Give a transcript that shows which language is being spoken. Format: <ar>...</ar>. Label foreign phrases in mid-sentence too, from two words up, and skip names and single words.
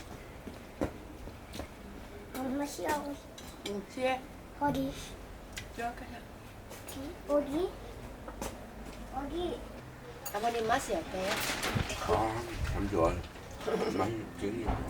<ko>엄마 쉬라고.</ko> <vi>Xe</vi> <ko>어디?</ko> <vi>cho cái</vi> <ko>어디? 어디? 아버님 맛이 어때요? 참 좋아요. 많이 저기.</ko>